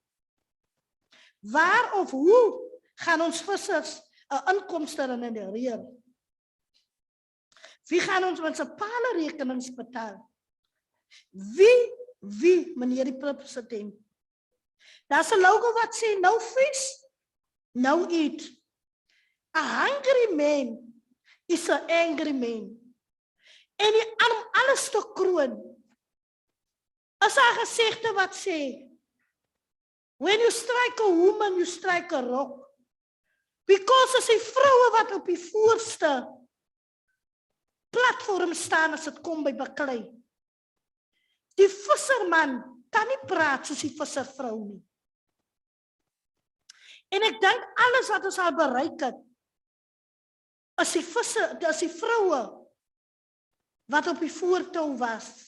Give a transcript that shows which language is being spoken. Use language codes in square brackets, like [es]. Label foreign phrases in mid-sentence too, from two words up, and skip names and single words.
[af] Waar of hoe gaan ons vissers 'n inkomste genereer? Wie gaan ons munisipale rekenings betaal? Wie, meneer die president? Daar's 'n logo wat sê, [en] no fish, no eat. A hungry man is an angry man. [af] En om alles te kroon, is 'n gesegde wat sê, [en] when you strike a woman, you strike a rock. [af] Because as die vroue wat op die voorste platform staan as dit kom by baklei. Die visserman kan nie praat soos die visservrou nie. En ek dink alles wat ons al bereik het, is die vroue wat op die voortou was.